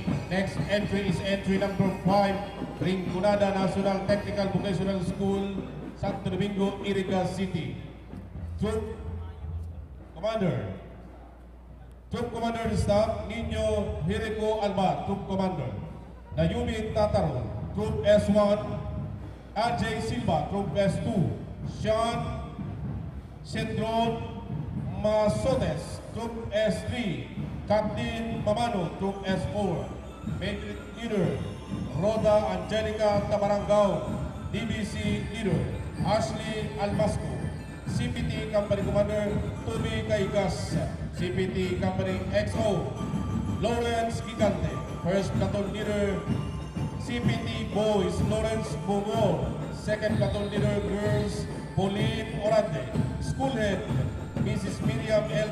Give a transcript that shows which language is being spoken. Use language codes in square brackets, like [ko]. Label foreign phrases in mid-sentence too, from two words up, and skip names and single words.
[en] Next entry is entry number 5, Rinconada National Technical Vocational School, Santo Domingo, Iriga City. Troop Commander Staff, Nino Hirico Alba, Troop Commander. Nayumi Tataro, Troop S1, Ajay Silva, Troop S2, Sean Cedron Masotes, Troop S3, Captain Mamano, Troop S4, Major Leader, Roda Angelica Tabarangao, DBC Leader, Ashley Almasco, CPT Company Commander Tony Caigas, CPT Company XO Lawrence Gigante, First Platoon Leader CPT Boys Lawrence Bungol, Second Platoon Leader Girls Pauline Orande, School Head Mrs. Miriam L.